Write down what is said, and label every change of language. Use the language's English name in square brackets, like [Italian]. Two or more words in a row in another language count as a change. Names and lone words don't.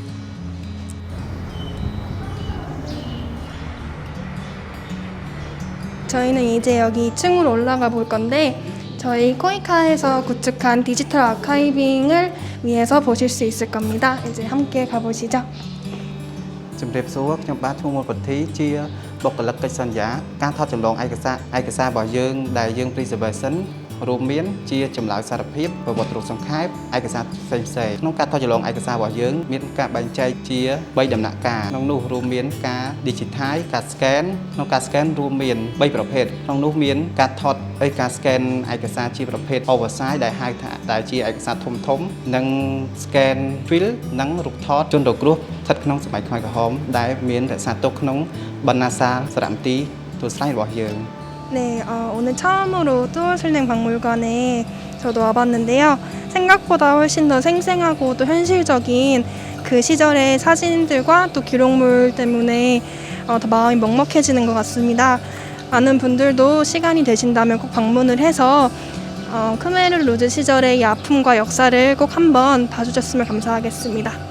[Korean] 저희는 이제 여기 2층으로 올라가 볼 건데 저희 코이카에서 구축한 디지털 아카이빙을 위해서 보실 수 있을 겁니다. 이제 함께 가보시죠. [Khmer] ជំរាបសួរ ខ្ញុំបាទឈ្មោះមុលពធីជាបុគ្គលិកកិច្ចសន្យាការថតចម្លងឯកសាររបស់យើងដែលយើង preservation រួមមានជាចម្លើយសារភាពប្រវ ត្តិរូបសង្ខេបឯកសារផ្សេងៗក្នុងការថតចម្លងឯកសាររបស់យើងមានការបែងចែកជា3ដំណាក់កាលក្នុងនោះរួមមានការ digital ការ scan ក្នុងការ scan រួមមាន3ប្រភេទក្នុងនោះមានការថតការ scan ឯកសារជាប្រភេទ oversize ដែលហៅថាដែលជាឯកសារធំៗនិង [English] scan fill [Khmer] និងរូបថតជនរងគ្រោះស្ថិតក្នុងសម័យខ្មែរក្រហមដែលមានរក្សាទុកក្នុងបណ្ណាសាលសារមន្ទីរទូតស្លែងរបស់យើង [Korean] 네, 오늘 처음으로 뚜울슬랭 박물관에 저도 와봤는데요. 생각보다 훨씬 더 생생하고 또 현실적인 그 시절의 사진들과 또 기록물 때문에 더 마음이 먹먹해지는 것 같습니다. 많은 분들도 시간이 되신다면 꼭 방문을 해서 크메르 루즈 시절의 이 아픔과 역사를 꼭 한번 봐주셨으면 감사하겠습니다.